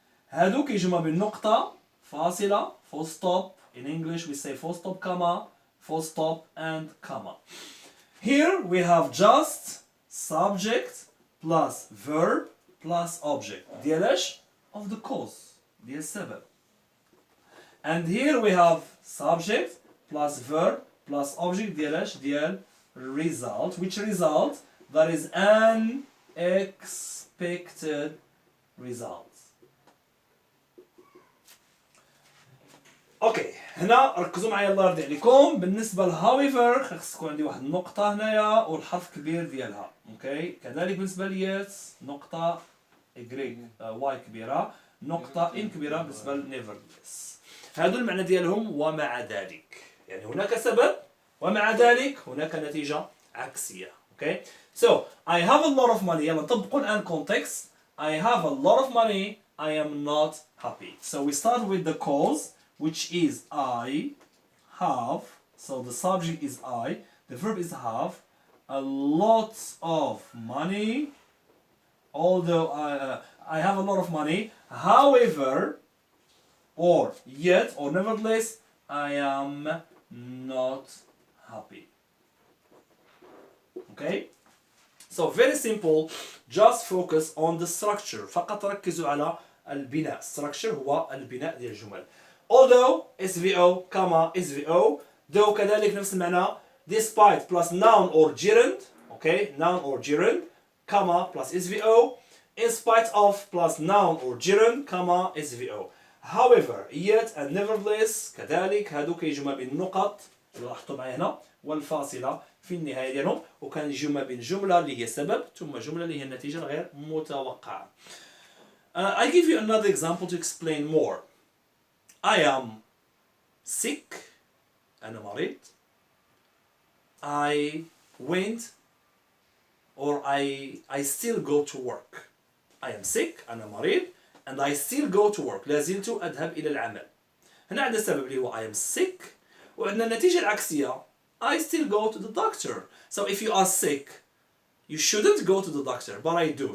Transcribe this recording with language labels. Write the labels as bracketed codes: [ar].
[ar] هادو كيجيو ما بين نقطة فاصلة full stop. [en] In English we say full stop comma, full stop and comma. Here we have just subject plus verb plus object [ar] ديال اش [en] of the cause [ar] ديال السبب. [en] And here we have subject plus verb plus object [ar] ديال اش ديال [en] result. Which result? That is an expected result. [ar] اوكي هنا ركزوا معايا الله يرضي عليكم. بالنسبه لهاويفر خص تكون عندي واحد النقطه هنايا والحرف كبير ديالها. اوكي كذلك بالنسبه ليت نقطه واي كبيره نقطه ان كبيره بالنسبه لنيفرلس. هادو المعنى ديالهم ومع ذلك، يعني هناك سبب ومع ذلك هناك نتيجه عكسيه. اوكي [en] so I have a lot of money. [ar] يلا نطبقوا الان context. [en] I have a lot of money. I am not happy. So we start with the cause, which is I have, so the subject is I, the verb is have, a lot of money, although I have a lot of money, however, or yet, or nevertheless, I am not happy. Okay? So very simple, just focus on the structure. [ar] فقط ركزوا على البناء. Structure هو البناء ديال الجمل. [en] Although SVO, SVO, though [ar] كذلك نفس المعنى. [en] Despite plus noun or gerund, okay, noun or gerund, plus SVO. In spite of plus noun or gerund, SVO. However, yet and nevertheless [ar] كذلك هادو كيجوا ما بين النقط اللي لاحظتوا معايا هنا والفاصلة في النهاية ديالهم وكان يجوا ما بين جملة اللي هي السبب ثم جملة اللي هي النتيجة الغير متوقعة. [en] I give you another example to explain more. I am sick. [ar] أنا مريض. [en] I went or I still go to work. I am sick. [ar] أنا مريض. [en] And I still go to work. [ar] لا زلت أذهب إلى العمل. هنا عندنا السبب اللي هو [en] I am sick. [ar] وعندنا النتيجة العكسية [en] I still go to the doctor. So if you are sick, you shouldn't go to the doctor, but I do.